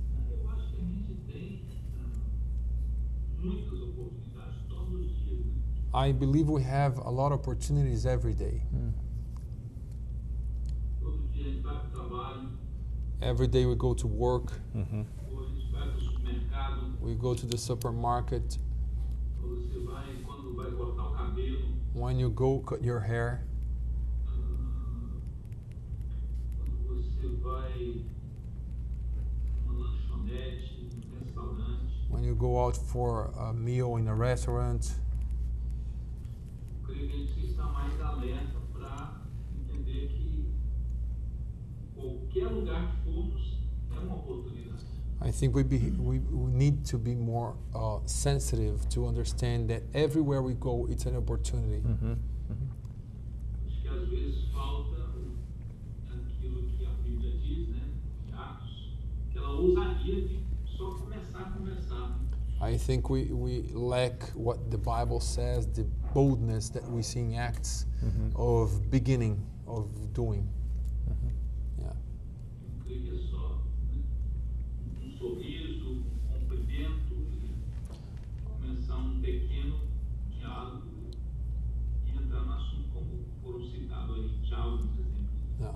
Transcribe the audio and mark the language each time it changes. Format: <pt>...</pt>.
<pt>Eu acho que a gente tem muitas oportunidades todos os dias, né?</pt> <en>I believe we have a lot of opportunities every day.</en> <pt>Todo dia a gente vai para o trabalho,</pt> <en>Every day we go to work,</en> <pt>ou a gente vai para o supermercado,</pt> <en>we go to the supermarket.</en> <pt>ou você vai quando vai cortar o cabelo,</pt> <en>When you go cut your hair,</en> <pt>quando você vai numa lanchonete, num restaurante.</pt> <en>when you go out for a meal in a restaurant,</en> <pt>creio que a gente precisa estar mais alerta para entender que qualquer lugar que formos é uma oportunidade.</pt> <en>I think we need to be more sensitive to understand that everywhere we go, it's an opportunity.</en> <pt>Acho que às vezes falta aquilo que a Bíblia diz, né, em Atos, aquela ousadia de só começar a conversar.</pt> <en>I think we lack what the Bible says, the boldness that we see in Acts of beginning, of doing. Yeah.</en> <pt>Eu creio que é só, né, um sorriso, um cumprimento, e começar um pequeno diálogo e entrar no assunto como foram citados aí já alguns exemplos.</pt>